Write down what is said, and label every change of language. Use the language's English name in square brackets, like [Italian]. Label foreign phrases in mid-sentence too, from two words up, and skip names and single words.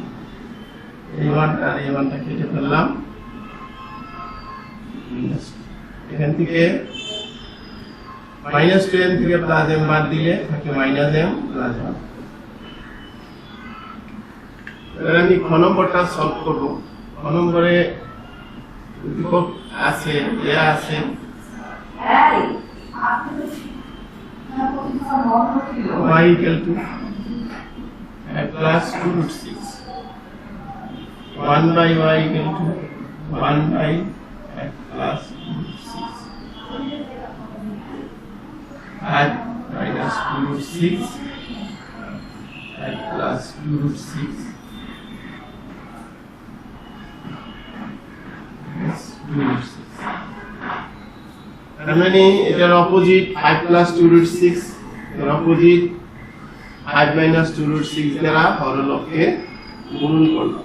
[Bangla] এই 1 আর এই 1টা কেটে ফেললাম। এখান থেকে -2m থেকে +m বাদ দিলে থাকে -m প্লাস 1। এবার আমি খ নম্বরটা সলভ করব। খ নম্বরে উদ্দীপক আছে দেয়া আছে y = a plus 2√6 1/y = 1/a plus 2√6 add -2√6 a plus 2√6 তার মানে এটার অপোজিট 5 + 2√6 এর অপোজিট 5 - 2√6 দ্বারা হরলবকে গুণন করলাম।